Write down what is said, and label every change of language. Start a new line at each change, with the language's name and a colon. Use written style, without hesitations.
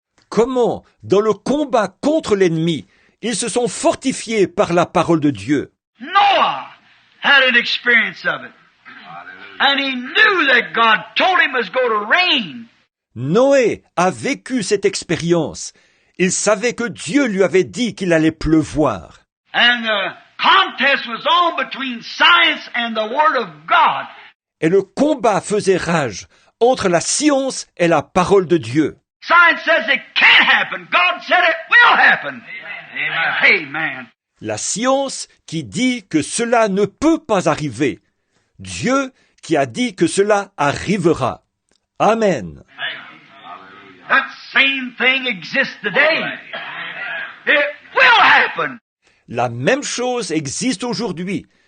French: Comment, dans le combat contre l'ennemi, ils se sont fortifiés par la parole de Dieu.
English: Noah had an experience of it. And he knew that God told him it was going to rain.
French: Noé a vécu cette expérience. Il savait que Dieu lui avait dit qu'il allait pleuvoir.
English: And the contest was on between science and the Word of God.
French: Et le combat faisait rage entre la science et la parole de Dieu.
English: Science says it can't happen. God said it will happen. Amen. Amen.
French: La science qui dit que cela ne peut pas arriver. Dieu qui a dit que cela arrivera. Amen.
English: That same thing exists today. It will happen.
French: La même chose existe aujourd'hui.